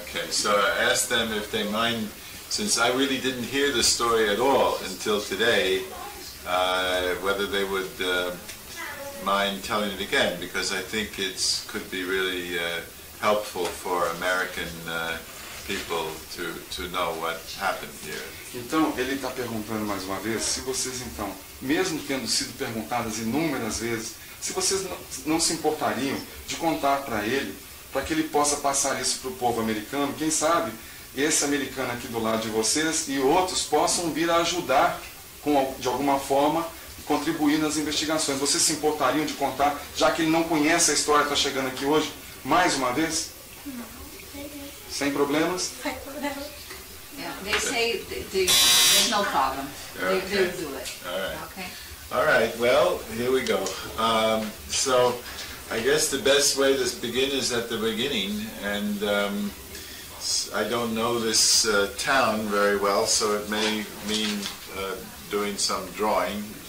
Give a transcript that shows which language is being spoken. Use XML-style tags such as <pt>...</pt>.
<en>Okay, so I asked them if they mind, since I really didn't hear the story at all until today, whether they would mind telling it again, because I think it could be really helpful for American people to know what happened here.</en> <pt>Então, ele está perguntando mais uma vez, se vocês então, mesmo tendo sido perguntadas inúmeras vezes, se vocês não se importariam de contar para ele, para que ele possa passar isso para o povo americano, quem sabe esse americano aqui do lado de vocês e outros possam vir a ajudar de alguma forma, contribuir nas investigações. Vocês se importariam de contar, já que ele não conhece a história, está chegando aqui hoje, mais uma vez? Não. Sem problemas? Sem problemas.</pt> <en>Yeah, they say there's no problem. Okay. They'll do it. All right. Okay. All right, well, here we go. So I guess the best way to begin is at the beginning, and I don't know this town very well, so it may mean doing some drawing.</en>